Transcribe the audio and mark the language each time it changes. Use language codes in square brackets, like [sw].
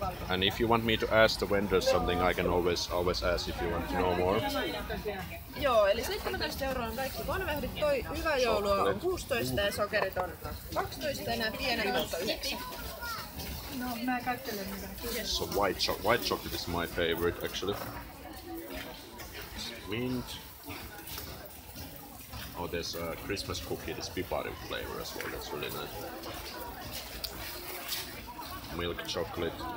[en] And if you want me to ask the vendors something, I can always ask if you want to know more. [fi] Joo, eli 17 € on kaikki konvehdit. Toi hyvä joulua on 16 ja sokerit on 12 ja nämä pienemmät on 9. No, mä katselen niitä. [en] So white chocolate is my favorite actually. Mint. Oh, there's a Christmas cookie, this pipari flavor as well. That's really nice. Milk chocolate.